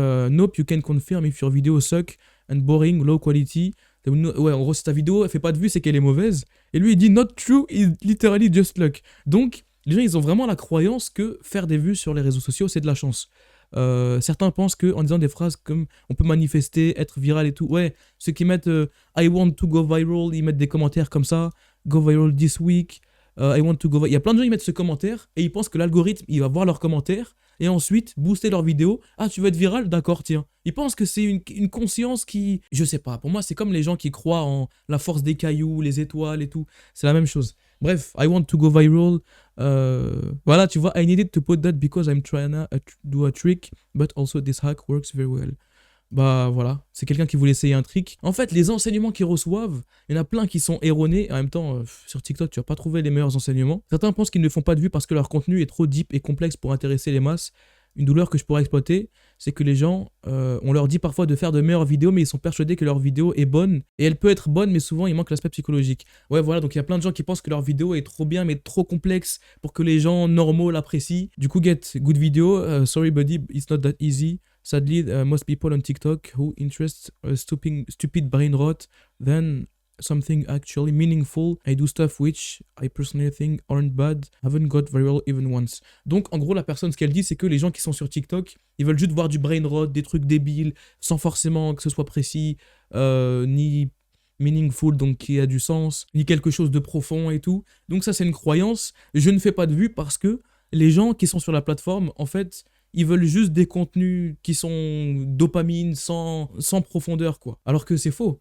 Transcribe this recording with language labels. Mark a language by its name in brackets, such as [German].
[English] Nope, you can confirm if your video suck and boring, low quality. [French] Ouais, en gros, si ta vidéo elle fait pas de vues, c'est qu'elle est mauvaise. Et lui, il dit [English] not true, it's literally just luck. [French] Donc, les gens, ils ont vraiment la croyance que faire des vues sur les réseaux sociaux, c'est de la chance. Certains pensent qu'en disant des phrases comme on peut manifester, être viral et tout, ouais, ceux qui mettent [English] I want to go viral, [French] ils mettent des commentaires comme ça, [English] go viral this week, I want to go viral. [French] Il y a plein de gens qui mettent ce commentaire et ils pensent que l'algorithme il va voir leurs commentaires et ensuite booster leur vidéo. Ah, tu veux être viral? D'accord, tiens. Ils pensent que c'est une conscience qui. Je sais pas, pour moi, c'est comme les gens qui croient en la force des cailloux, les étoiles et tout. C'est la même chose. Bref, [English] I want to go viral. [French] Voilà, tu vois, [English] I needed to put that because I'm trying to do a trick, but also this hack works very well. [French] Bah voilà, c'est quelqu'un qui voulait essayer un trick. En fait, les enseignements qu'ils reçoivent, il y en a plein qui sont erronés. En même temps, sur TikTok, tu vas pas trouver les meilleurs enseignements. Certains pensent qu'ils ne font pas de vues parce que leur contenu est trop deep et complexe pour intéresser les masses. Une douleur que je pourrais exploiter, c'est que les gens, on leur dit parfois de faire de meilleures vidéos, mais ils sont persuadés que leur vidéo est bonne. Et elle peut être bonne, mais souvent, il manque l'aspect psychologique. Ouais, voilà, donc il y a plein de gens qui pensent que leur vidéo est trop bien, mais trop complexe pour que les gens normaux l'apprécient. Du coup, [English] get good video. Sorry, buddy, it's not that easy. Sadly, most people on TikTok who interest stupid brain rot than something actually meaningful. I do stuff which I personally think aren't bad. Haven't got viral even once. [French] Donc, en gros, la personne, ce qu'elle dit, c'est que les gens qui sont sur TikTok, ils veulent juste voir du brain rot, des trucs débiles, sans forcément que ce soit précis, ni meaningful, donc qui a du sens, ni quelque chose de profond et tout. Donc ça, c'est une croyance. Je ne fais pas de vues parce que les gens qui sont sur la plateforme, en fait, ils veulent juste des contenus qui sont dopamine, sans profondeur, quoi. Alors que c'est faux.